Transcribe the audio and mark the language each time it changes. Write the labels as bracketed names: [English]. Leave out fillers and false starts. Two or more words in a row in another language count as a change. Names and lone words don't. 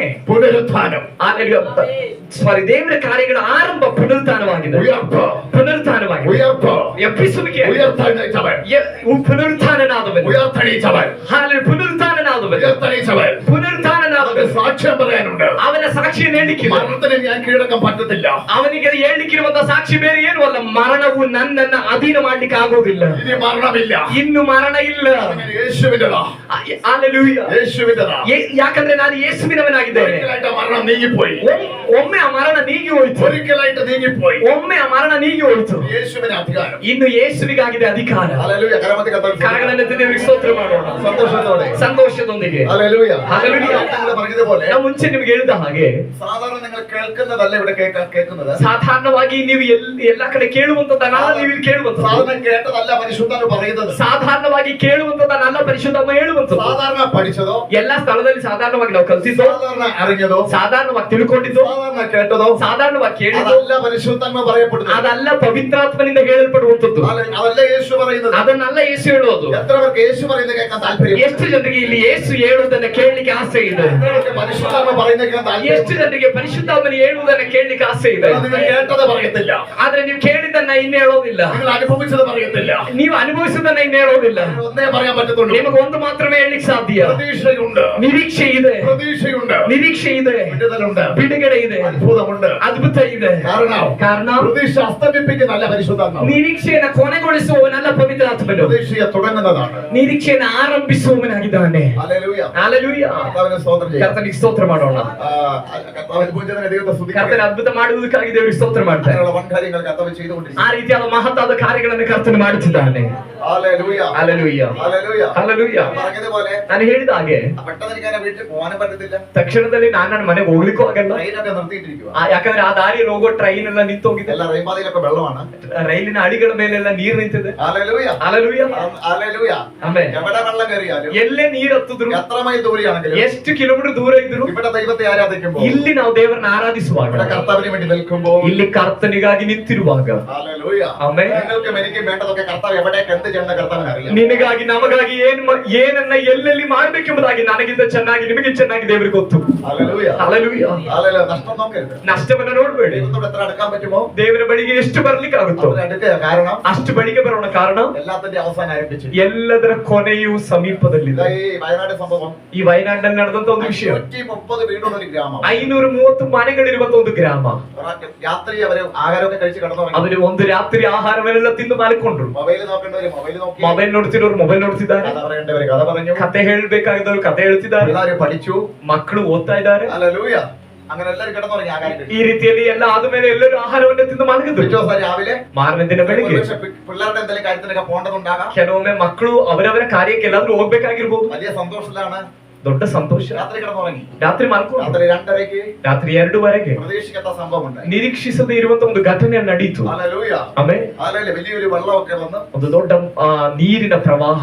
[Malayalam] പുനരുത്ഥാനം. [Kannada] ದೇವರ ಕಾರ್ಯಗಳ ಆರಂಭ ಪುನರುತ್ಥಾನವಾಗಿದೆ. [Malayalam] ഉയർപ്പ്, [Kannada] ಪುನರುತ್ಥಾನವಾಗಿದೆ. [Malayalam] ഉയർപ്പ്, [Kannada] ಎಬ್ಬಿಸುವಿಕೆ, [Malayalam] ഉയർത്തെണീച്ചവൻ, [Kannada] ಪುನರುತ್ಥಾನನಾದವನು, [Malayalam] ഉയർത്തെണീച്ചവൻ, [Kannada] ಪುನರುತ್ಥಾನನಾದವನು, [Malayalam] ഉയർത്തെണീച്ചവൻ. [Kannada] ಪುನರುತ್ಥಾನನಾದವನು [Malayalam] സാക്ഷ്യം പറയാനുണ്ട്. [Kannada] ಅವನ ಸಾಕ್ಷಿಯನ್ನು ಹೇಳಿಕ್ಕಿಲ್ಲ. [Malayalam] മരണത്തിന് ഞാൻ കീഴടക്കാൻ പറ്റത്തില്ല. [Kannada] ಅವನಿಗೆ ಹೇಳಿಕ್ಕಿರುವಂತಹ ಸಾಕ್ಷಿ ಬೇರೆ ಏನು ಅಲ್ಲ, ಮರಣವು ನನ್ನನ್ನ ಅಧೀನ ಮಾಡ್ಲಿಕ್ಕೆ ಆಗೋದಿಲ್ಲ. [Malayalam] ഇനി മരണമില്ല. [Kannada] ಇನ್ನು ಮರಣ ಇಲ್ಲ. [Malayalam] അങ്ങനെ യേശുവിന്റെതാ. [Kannada] ಹಲ್ಲೆಲೂಯಾ. [Malayalam] യേശുവിന്റെതാ. [Kannada] ಯಾಕಂದ್ರೆ ನಾನು ಯೇಸುವಿನವನಾಗಿದ್ದೇನೆ. [Malayalam] ഒരിക്കലായിട്ട് ആ മരണം നീങ്ങിപ്പോയി. [Kannada] ಒಮ್ಮೆ ಆ ಮರಣ ನೀಗಿ ಹೋಯ್ತು. [Malayalam] ഒരിക്കലായിട്ട് നീങ്ങിപ്പോയി. [Kannada] ಒಮ್ಮೆ ಆ ಮರಣ ನೀಗಿ ಹೋಯ್ತು. [Malayalam] യേശുവിന് അധികാരം. [Kannada] ಇನ್ನು ಯೇಸುವಿಗಾಗಿದೆ ಅಧಿಕಾರ. [Malayalam] ഹല്ലേലൂയ. കരമത്തി കർത്താവിന് [Kannada] ಕರಗಳನ್ನೆತ್ತಿ ದೇವರಿಗೆ ಸ್ತೋತ್ರ ಮಾಡೋಣ [Malayalam] സന്തോഷത്തോടെ, [Kannada] ಸಂತೋಷದೊಂದಿಗೆ. [Malayalam] ഹല്ലേലൂയ. ഹല്ലേലൂയ. നിങ്ങൾ പറഞ്ഞതുപോലെ [Kannada] ನಾವು ಮುಂಚೆ ನಿಮ್ಗೆ ಹೇಳಿದ ಹಾಗೆ [Malayalam] സാധാരണ നിങ്ങൾ കേൾക്കുന്നതല്ല ഇവിടെ കേൾക്കുന്നത്. [Kannada] ಸಾಧಾರಣವಾಗಿ ನೀವು ಎಲ್ಲಾ ಕಡೆ ಕೇಳುವಂತದ್ದಲ್ಲ ನೀವು ಇಲ್ಲಿ ಕೇಳುವಂತದ್ದು. [Malayalam] സാധാരണ കേട്ടതല്ല പരിശുദ്ധൻ പറയുന്നത്. [Kannada] ಸಾಧಾರಣವಾಗಿ ಕೇಳುವಂತದ್ದಲ್ಲ ಪರಿಶುದ್ಧಾತ್ಮ ಹೇಳುವಂತದ್ದು. [Malayalam] സാധാരണ പഠിച്ചതോ, [Kannada] ಎಲ್ಲಾ ಸ್ಥಳದಲ್ಲಿ ಸಾಧಾರಣವಾಗಿ ನಾವು ಕಲಿಸಿದ್ದೋ, [Malayalam] സാധാരണ അറിഞ്ഞതോ, [Kannada] ಸಾಧಾರಣವಾಗಿ ತಿಳ್ಕೊಂಡಿದ್ದೋ, [Malayalam] സാധാരണ കേട്ടതോ, [Kannada] ಸಾಧಾರಣವಾಗಿ ಕೇಳಿದ್ದೋ [Malayalam] അതല്ല പരിശുദ്ധാത്മ പറയപ്പെടുന്നത്. [Kannada] ಅದಲ್ಲ ಪವಿತ್ರಾತ್ಮನಿಂದ ಹೇಳಲ್ಪಡುವಂತದ್ದು. [Malayalam] അതല്ല യേശു പറയുന്നത്. [Kannada] ಅದನ್ನಲ್ಲ ಯೇಸು ಹೇಳೋದು. [Malayalam] എത്ര പേർക്ക് യേശു പറയുന്നത് കേൾക്കാൻ താല്പര്യം? [Kannada] ಎಷ್ಟು ಜನರಿಗೆ ಇಲ್ಲಿ ಯೇಸು ಹೇಳುವುದನ್ನ ಕೇಳಲಿಕ್ಕೆ ಆಸೆ ಇದೆ? [Malayalam] പരിശുദ്ധാത്മ പറയുന്നത് കേൾക്കാൻ താല്പര്യം? [Kannada] ಎಷ್ಟು ಜನರಿಗೆ ಪರಿಶುದ್ಧಾತ್ಮನ ಹೇಳುವುದನ್ನ ಕೇಳಲಿಕ್ಕೆ ಆಸೆ ಇದೆ? [Malayalam] നിങ്ങൾ കേട്ടത് പറയത്തില്ല, [Kannada] ಆದ್ರೆ ನೀವು ಕೇಳಿದ್ದನ್ನ ಇನ್ನು ಹೇಳೋದಿಲ್ಲ. [Malayalam] നിങ്ങൾ അനുഭവിച്ചത് പറയത്തില്ല. [Kannada] ನೀವು ಅನುಭವಿಸುವುದನ್ನ ಇನ್ನು ಹೇಳೋದಿಲ್ಲ. [Malayalam] ഒന്നേ പറയാൻ പറ്റത്തുള്ളൂ, [Kannada] ನಿಮಗೆ ಒಂದು ಮಾತ್ರವೇ ಹೇಳಲಿಕ್ಕೆ ಸಾಧ್ಯ. [Malayalam] പ്രതീക്ഷയുണ്ട്, [Kannada] ನಿರೀಕ್ಷೆ ಇದೆ, [Malayalam] പ്രതീക്ഷയുണ്ട്, [Kannada] ನಿರೀಕ್ಷೆ ಇದೆ, [Malayalam] വിടുതലുണ്ട്, [Kannada] ಬಿಡುಗಡೆ ಇದೆ, [Malayalam] അത്ഭുതമുണ്ട്. [Kannada] ಅದ್ಭುತ ಇದೆ. ಕಾರಣ [Malayalam] പ്രതീക്ഷ അസ്തമിപ്പിക്കുന്നതല്ല പരിശുദ്ധാത്മാവ്. [Kannada] ನಿರೀಕ್ಷೆಯನ್ನು ಕೊನೆಗೊಳಿಸುವವನಲ್ಲ ಪವಿತ್ರಾತ್ಮನು. [Malayalam] പ്രതീക്ഷയെ തുടങ്ങുന്നതാണ്. [Kannada] ನಿರೀಕ್ಷೆಯನ್ನು ಆರಂಭಿಸುವವನಾಗಿದ್ದಾನೆ. [Malayalam] ഹല്ലേലൂയ. [Kannada] ಹಲ್ಲೆಲೂಯಾ. [Malayalam] കർത്താവിനെ സ്തോത്രം ചെയ്യാം. [Kannada] ಕರ್ತನಿಗೆ ಸ್ತೋತ್ರ ಮಾಡೋಣ. [Malayalam] കർത്താവിന്റെ പൂജനെ ദൈവത്തെ സ്തുതിക്കുക. [Kannada] ಕರ್ತನ ಅದ್ಭುತ ಮಾಡುವುದಕ್ಕಾಗಿ ದೇವರಿಗೆ ಸ್ತೋತ್ರ ಮಾಡ್ತಾರೆ. [Malayalam] അങ്ങനെയുള്ള വൻ കാര്യങ്ങൾ കർത്താവ് ചെയ്തുകൊണ്ടിരിക്കുന്നു. [Kannada] ಆ ರೀತಿಯಾದ ಮಹತ್ತಾದ ಕಾರ್ಯಗಳನ್ನು ಕರ್ತನು ಮಾಡುತ್ತಿದ್ದಾನೆ. [Malayalam] ഹല്ലേലൂയ ഹല്ലേലൂയ ഹല്ലേലൂയ ഹല്ലേലൂയ. പറഞ്ഞതുപോലെ [Kannada] ನಾನು ಹೇಳಿದ ಹಾಗೆ [Malayalam] പെട്ടെന്ന് എനിക്ക് എന്നെ വീട്ടിൽ പോകാനും പറ്റത്തില്ല. [Kannada] ತಕ್ಷಣದಲ್ಲಿ ನಾನು ನನ್ನ ಮನೆಗೆ ಹೋಗ್ಲಿಕ್ಕೂ ಆಗಲ್ಲ. [Malayalam] ട്രെയിനൊക്കെ നിർത്തിയിട്ടിരിക്കുക. [Kannada] ಯಾಕಂದ್ರೆ ಆ ದಾರಿಯಲ್ಲಿ ಹೋಗೋ ಟ್ರೈನ್ ಎಲ್ಲ ನಿಂತೋಗಿದೆ. [Malayalam] എല്ലാ റെയിൽപാതയിലൊക്കെ വെള്ളമാണ്. [Kannada] ರೈಲಿನ ಅಡಿಗಳ ಮೇಲೆಲ್ಲ ನೀರು ನಿಂತಿದೆ. [Malayalam] ഹല്ലേലൂയ [Kannada] ಹಲ್ಲೆಲೂಯ [Malayalam] ഹല്ലേലൂയ. [Kannada] ಆಮೆನ್. [Malayalam] എവിടെ വെള്ളം കയറിയാലും [Kannada] ಎಲ್ಲೇ ನೀರು ಹತ್ತಿದ್ರು, [Malayalam] എത്ര മൈൽ ദൂരെയാണെങ്കിലും, [Kannada] ಎಷ್ಟು ಕಿಲೋಮೀಟರ್ ದೂರ ಇದ್ರು, [Malayalam] ഇവിടെ ദൈവത്തെ ആരാധിക്കുമ്പോൾ, [Kannada] ಇಲ್ಲಿ ನಾವು ದೇವರನ್ನ ಆರಾಧಿಸುವಾಗ, [Malayalam] ഇവിടെ കർത്താവിന് വേണ്ടി നിൽക്കുമ്പോൾ, [Kannada] ಇಲ್ಲಿ ಕರ್ತನಿಗಾಗಿ ನಿಂತಿರುವಾಗ, [Malayalam] ഹല്ലേലൂയ [Kannada] ಆಮೆನ್. [Malayalam] നിങ്ങൾക്കും എനിക്കും വേണ്ടതൊക്കെ കർത്താവ് എവിടേക്ക് എന്ത് ചെയ്യണം കർത്താവിന് അറിയാം. [Kannada] ನಿನಗಾಗಿ ನಮಗಾಗಿ ಏನನ್ನ ಎಲ್ಲೆಲ್ಲಿ ಮಾಡ್ಬೇಕೆಂಬುದಾಗಿ ನನಗಿಂತ ಚೆನ್ನಾಗಿ ನಿಮಗೆ ಚೆನ್ನಾಗಿ ದೇವರಿಗೆ ಗೊತ್ತು. [Malayalam] ഹല്ലേലൂയ [Kannada] ಹಲ್ಲೆಲೂಯ [Malayalam] ഹല്ലേലൂയ. നഷ്ടം നോക്കരുത്. [Kannada] ನಷ್ಟವನ್ನ ನೋಡ್ಬೇಡಿ. [Malayalam] ദൈവത്തോട് എത്ര അടുക്കാൻ പറ്റുമോ [Kannada] ದೇವರ ಬಳಿಗೆ ಎಷ್ಟು ಬರ್ಲಿಕ್ಕೆ ಆಗುತ್ತೋ [Malayalam] അവിടെ അടുക്കുക. കാരണം [Kannada] ಅಷ್ಟು ಬಳಿಗೆ ಬರೋಣ. ಕಾರಣ [Malayalam] എല്ലാത്തിന്റെ അവസാനം ആരംഭിച്ചു. [Kannada] ಎಲ್ಲದರ ಕೊನೆಯು ಸಮೀಪದಲ್ಲಿದೆ. [Malayalam] ഈ വയനാട് സംഭവം, [Kannada] ಈ ವಯನಾಡಿನಲ್ಲಿ ನಡೆದಂತ ಒಂದು ವಿಷಯ. [Malayalam] 130 വീടുള്ള ഒരു ഗ്രാമം, [Kannada] 530 ಮನೆಗಳಿರುವಂತ ಒಂದು ಗ್ರಾಮ. [Malayalam] രാത്രി അവര് ആഹാരമൊക്കെ കഴിച്ച് കിടന്നു. [Kannada] ಅವರು ಒಂದು ರಾತ್ರಿ ಆಹಾರವನ್ನೆಲ್ಲ ತಿಂದು ಮಲ್ಕೊಂಡ್ರು. [Malayalam] മൊബൈൽ നോക്കേണ്ടവര് മൊബൈൽ നോക്കി, [Kannada] ಮೊಬೈಲ್ ನೋಡ್ತಿರೋರು ಮೊಬೈಲ್ ನೋಡ್ತಿದ್ದಾರೆ, [Malayalam] കഥ പറയേണ്ടവര് കഥ പറഞ്ഞു, [Kannada] ಕತೆ ಹೇಳ್ಬೇಕಾಗಿದ್ದವ್ರು ಕತೆ ಹೇಳ್ತಿದ್ದಾರೆ, [Malayalam] പിള്ളേര് പഠിച്ചു, [Kannada] ಮಕ್ಕಳು ಓದ್ತಾ ಇದ್ದಾರೆ. [Malayalam] ഹല്ലേലൂയ. അങ്ങനെ എല്ലാവരും കിടന്നുറങ്ങി ആഹാരം കഴിച്ചു. [Kannada] ಈ ರೀತಿಯಲ್ಲಿ ಎಲ್ಲ ಆದ್ಮೇಲೆ ಎಲ್ಲರೂ ಆಹಾರವನ್ನ ತಿಂದು ಮಲಗಿದ್ರು. [Malayalam] പിറ്റേ ദിവസം രാവിലെ [Kannada] ಮಾರನೇ ದಿನ ಬೆಳಿಗ್ಗೆ [Malayalam] പിള്ളേരുടെ എന്തെങ്കിലും കാര്യത്തിനൊക്കെ പോകേണ്ടതുണ്ടാകാം. [Kannada] ಕೆಲವೊಮ್ಮೆ ಮಕ್ಕಳು ಅವರವರ ಕಾರ್ಯಕ್ಕೆ ಎಲ್ಲಾದ್ರೂ ಹೋಗ್ಬೇಕಾಗಿರ್ಬೋದು. [Malayalam] വലിയ സന്തോഷത്തിലാണ് [Kannada] ದೊಡ್ಡ ಸಂತೋಷ. [Malayalam] രാത്രി കിടന്നുറങ്ങി. [Kannada] ರಾತ್ರಿ ಮಲ್ಕೊಂಡು [Malayalam] രാത്രി 2:30 [Kannada] ರಾತ್ರಿ 2:00 [Malayalam] പ്രതീക്ഷിക്കാത്ത സംഭവം ഉണ്ടായി. [Kannada] ನಿರೀಕ್ಷಿಸದೇ ಇರುವಂತ ಒಂದು ಘಟನೆ ನಡೀತು. [Malayalam] ഹല്ലേലൂയ [Kannada] ಆಮೇಲೆ [Malayalam] ഹല്ലേലൂയ. വലിയൊരു വെള്ളമൊക്കെ വന്ന് [Kannada] ಒಂದು ದೊಡ್ಡ ನೀರಿನ ಪ್ರವಾಹ,